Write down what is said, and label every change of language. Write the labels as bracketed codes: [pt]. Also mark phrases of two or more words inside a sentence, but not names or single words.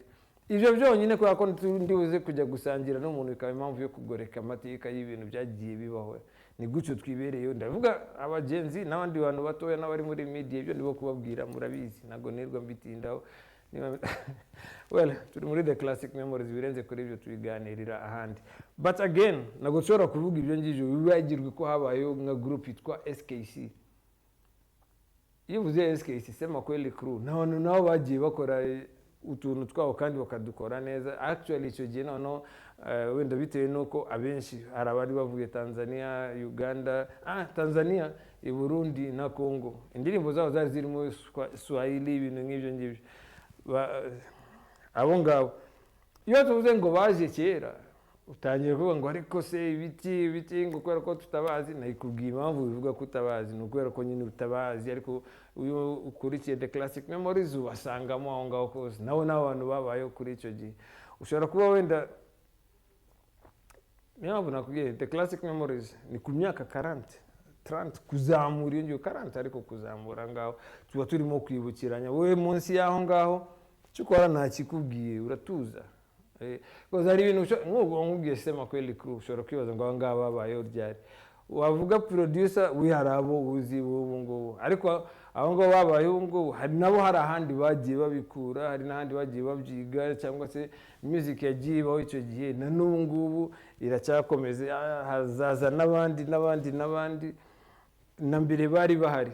[rw] Ibyo byonyine kubera ko ndi uze kujya gusangira n'umuntu bikaba impamvu yo kugoreka amateka y'ibintu byagiye bibaho. Ni gutyo twibereyeho, ndavuga abagenzi n'abandi bantu batoya n'abari muri media, ibyo nibo kubabwira murabizi, ntago nirwa mbitindaho. Well, turi muri [en] the classic memories, [rw] birenze kuri ibyo tubiganirira ahandi. [en] But again, [rw] ntago nshobora kuvuga ibyo ngibyo bibagirwe ko habayeho nka group yitwa SKC. Iyo uvuze SKC sema kweli crew, nabo bagiye bakora utuntu twabo kandi bakadukora neza. Actually icyo gihe noneho wenda bitewe nuko abenshi hari abari bavuye Tanzania, Uganda, Tanzania, i Burundi na Congo, indirimbo zabo zari zirimo Swahili, ibintu nk'ibyo ngibyo. Abo ngabo iyo tuvuze ngo baje kera, utangiye kuvuga ngo ariko se ibiti ngo kubera ko tutabazi. Nayikubwiye impamvu bivuga ko utabazi, ni ukubera ko nyine utabazi, ariko uyu ukurikiye [en] the classic memories [rw] ubasangamo aho ngaho kose, nawe n'abantu babayeho kuri icyo gihe. Ushobora kuba wenda niyo nakubwiye [en] the classic memories [rw] ni ku myaka 30 kuzamura, iyo ngiyo 40 ariko kuzamura ngaho tuba turimo kwibukiranya. Wowe munsi yaho ngaho cyukora nta kikubwiye, uratuza. Because hari ibintu nk'ubwo nkubwiye sema kweli crew, ushobora kwibaza ngo ngaba babayeho ryari. Wavuga producer wiharabo uzi ubu ngo, ariko aho ngo babayeho ngo hari nabo hari ahandi bagiye babikura, hari n'ahandi bagiye babyiga, cyangwa se music yagiye baho icyo gihe na n'ubu ngubu iracyakomeze, hazaza n'abandi na mbere bari bahari.